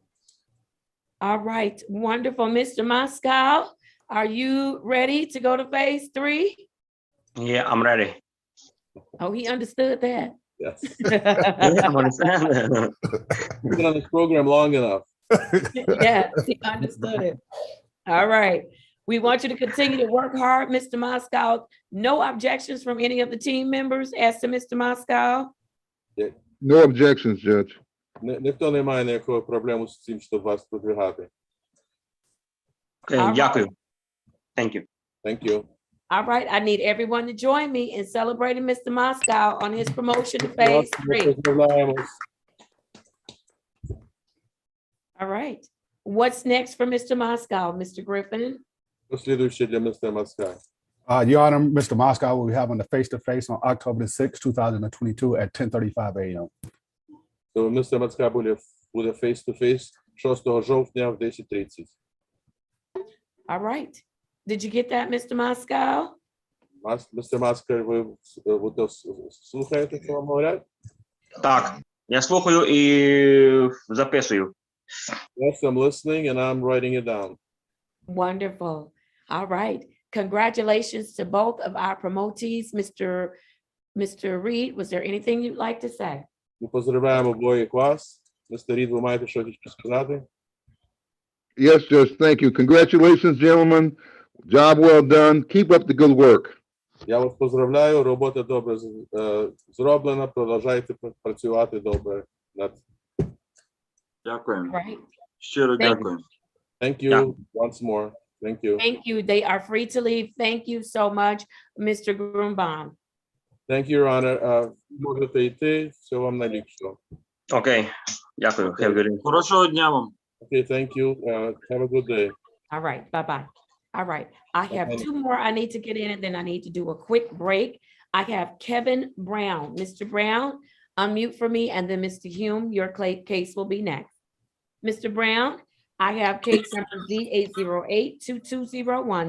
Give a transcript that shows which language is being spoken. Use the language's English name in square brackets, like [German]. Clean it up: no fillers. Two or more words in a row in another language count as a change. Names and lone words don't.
[English] All right, wonderful. Mr. Moscow, are you ready to go to phase 3? Yeah, I'm ready. Oh, he understood that. Yes. Yeah, I'm understanding. You've been on this program long enough. Yes, he understood it. All right. We want you to continue to work hard, Mr. Moscow. No objections from any of the team members as to Mr. Moscow? No objections, Judge. [Ukrainian] Ніхто не має ніякої проблеми з цим, щоб вас продвигати. Okay, дякую. [English] Thank you. Thank you. All right, I need everyone to join me in celebrating Mr. Moscow on his promotion to phase 3. All right. What's next for Mr. Moscow, Mr. Griffin? [Ukrainian] Послідуюче для містера Мацкаля. [English] Your Honor, Mr. Moscow will be having the face-to-face on October the 6th, 2022 at 10:35 a.m. [Ukrainian] То містер Мацкаля буде face-to-face 6 жовтня в 10:30. [English] All right. Did you get that, Mr. Moscow? [Ukrainian] Містер Мацкаля, ви слухаєте, що вам говорять? Так, я слухаю і записую. [English] Yes, I'm listening and I'm writing it down. Wonderful. All right. Congratulations to both of our promotees. Mr. Reed, was there anything you'd like to say? [Ukrainian] Ми поздравляємо обоїх вас. Містер Рід, ви маєте щось сказати? [English] Yes, Judge, thank you. Congratulations, gentlemen. Job well done. Keep up the good work. [Ukrainian] Я вас поздравляю, робота добре зроблена, продовжайте працювати добре. Дякуємо. [English] Right. [Ukrainian] Щиро [English] Thank- [Ukrainian] дякую. [English] Thank you Yeah. once more. Thank you. Thank you. They are free to leave. Thank you so much, Mr. Grunbaum. Thank you, Your Honor. [Ukrainian] Можете йти. Всього вам найліпшого. Окей, дякую. [English] Have a good day. [Ukrainian] Хорошого дня вам. [English] Okay, thank you. Have a good day. All right, bye-bye. All right, I have two more I need to get in, and then I need to do a quick break. I have Kevin Brown. Mr. Brown, unmute for me, and then Mr. Hume, your case will be next. Mr. Brown, I have case number Z8082201.